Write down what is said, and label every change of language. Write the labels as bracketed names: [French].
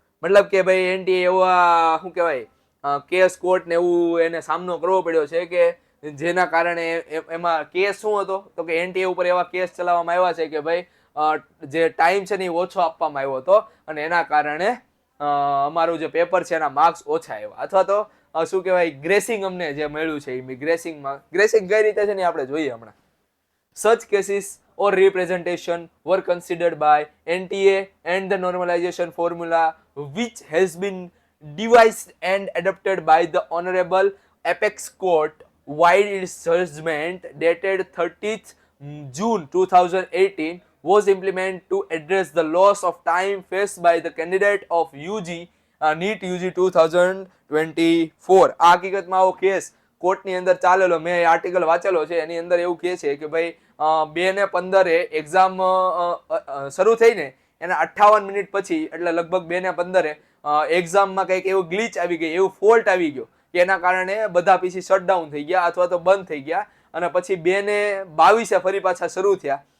[Gujarati] મતલબ કે ભાઈ એનટીએ એવા શું કહેવાય કેસ કોર્ટ ને એવું એને સામનો કરવો પડ્યો છે કે જેના કારણે એમાં કેસ શું હતો તો કે એનટીએ ઉપર એવા કેસ ચલાવવામાં આવ્યા છે કે ભાઈ જે ટાઈમ છે ને એ ઓછો આપવામાં આવ્યો હતો અને એના કારણે અમારું જે પેપર છે એના માર્ક્સ ઓછા આવ્યા, અથવા તો શું કહેવાય ગ્રેસિંગ અમને જે મળ્યું છે એ ગ્રેસિંગ કઈ રીતે છે ને આપણે જોઈએ હમણાં. [English] Such cases or representation were considered by NTA and the normalization formula which has been devised and adopted by the Honorable Apex Court while its judgment dated 30th June 2018 was implemented to address the loss of time faced by the candidate of UG NEET UG 2024. [Gujarati] આ હકીકતમાં આવો case કોર્ટની અંદર ચાલેલો, મેં article વાંચેલો છે, એની અંદર એવું કહે છે કે ભાઈ 2:15 એક્ઝામ શરૂ થઈને એના 58 મિનિટ પછી એટલે લગભગ 2:15 એક્ઝામમાં કંઈક એવું ગ્લિચ આવી ગઈ, એવું ફોલ્ટ આવી ગયો કે એના કારણે બધા પીસી શટડાઉન થઈ ગયા અથવા તો બંધ થઈ ગયા અને પછી 2:22 ફરી પાછા શરૂ થયા.